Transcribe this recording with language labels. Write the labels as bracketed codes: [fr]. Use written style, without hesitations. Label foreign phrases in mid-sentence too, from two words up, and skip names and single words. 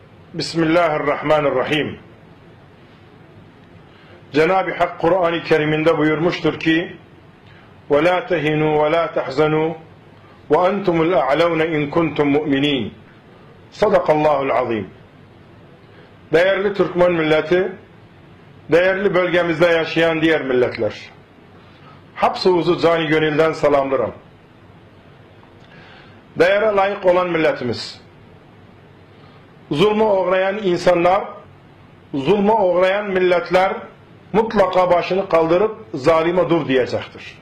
[ar] Bismillahirrahmanirrahim. [tr] Cenab-ı Hak Kur'an-ı Kerim'inde buyurmuştur ki [ar] وَلَا تَهِنُوا وَلَا تَحْزَنُوا وَاَنْتُمُ الْاَعْلَوْنَ اِنْ كُنْتُمْ مُؤْمِنِينَ. صدق الله العظيم. [tr] Değerli Türkmen milleti, değerli bölgemizde yaşayan diğer milletler, hapsunuzu cani gönülden salamlarım. Değere layık olan milletimiz, zulme uğrayan insanlar, zulme uğrayan milletler mutlaka başını kaldırıp zalime dur diyecektir.